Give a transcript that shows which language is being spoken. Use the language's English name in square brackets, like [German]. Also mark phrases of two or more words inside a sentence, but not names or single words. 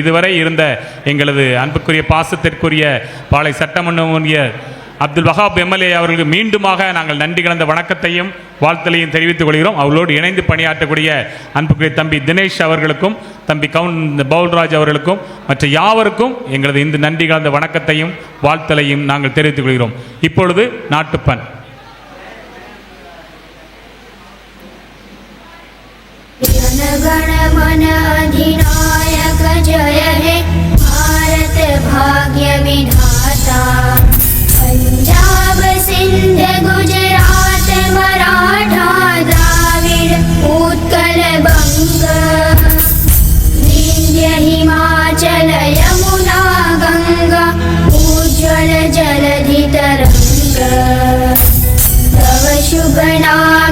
[Tamil] இதுவரை இருந்த எங்களது அன்புக்குரிய பாசத்திற்குரிய பாளை சட்டமன்ற அப்துல் வஹாப் எம்எல்ஏ அவர்களுக்கு மீண்டுமாக நாங்கள் நன்றி கலந்த வணக்கத்தையும் வாழ்த்தலையும் தெரிவித்துக் கொள்கிறோம். அவர்களோடு இணைந்து பணியாற்றக்கூடிய அன்புக்குரிய தம்பி தினேஷ் அவர்களுக்கும், தம்பி பவுல்ராஜ் அவர்களுக்கும், மற்ற யாவருக்கும் எங்களது இந்த நன்றி கலந்த வணக்கத்தையும் வாழ்த்தலையும் நாங்கள் தெரிவித்துக் கொள்கிறோம். இப்பொழுது நாட்டுப்பண். [Bangla] জনগণমন অধিনায়ক জয় হে ভারত ভাগ্য বিধাতা, পাঞ্জাব সিন্ধ গুজরাট মরাঠা দ্রাবিড় উৎকল বঙ্গ, বিন্ধ্য হিমাচল যমুনা গঙ্গা উজ্জ্বল জলধি তরঙ্গ, তব শুভ নাম